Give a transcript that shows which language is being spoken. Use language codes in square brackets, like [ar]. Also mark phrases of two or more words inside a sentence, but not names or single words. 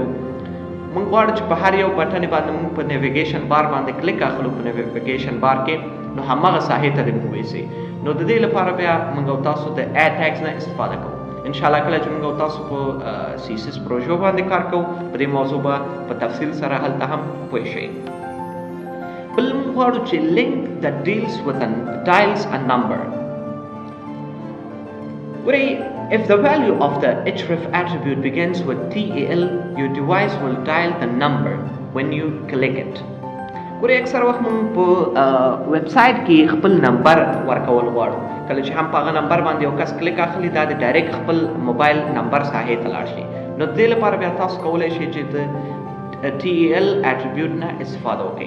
[ps] موږ غواړو چې په هر یو بټن باندې موږ په نیویګیشن بار باندې کلیک اخلو، په نیویګیشن بار کې نو هماغه ساحې ته دې موږ ویسي. نو د دې لپاره بیا موږ او تاسو د ا ټیګز نه استفاده کوو. انشاءالله کله چې موږ او تاسو په CSS پروژو باندې کار کوو په دې موضوع به په تفصیل سره هلته هم پوه شئ. بل موږ غواړو چې لینک [en] that deals with dials a number. ګورئ if the value of the href attribute begins with TAL, your device will dial the number when you click it. [ps] ګورئ اکثر وخت موږ په ویب سایټ کې خپل نمبر ورکول غواړو. کله چې هم په هغه نمبر باندې یو کس کلیک اخلي دا د ډایرکټ خپل موبایل نمبر ساحې ته لاړ شي. نو د دې لپاره بیا تاسو کولی شئ چې د TAL اټریبیوټ نه استفاده وکړئ.